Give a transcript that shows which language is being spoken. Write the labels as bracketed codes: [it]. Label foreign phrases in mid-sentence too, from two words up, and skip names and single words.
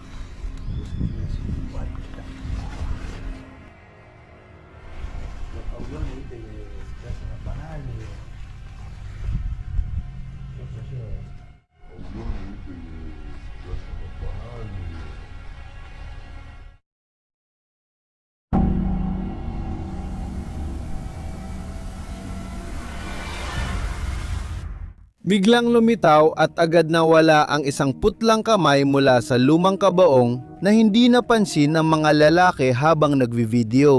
[es] Los aviones, viste, que hacen los panales. Qué sé yo. [tl] Biglang lumitaw at agad nawala ang isang putlang kamay mula sa lumang kabaong na hindi napansin ng mga lalaki habang nagvi-video.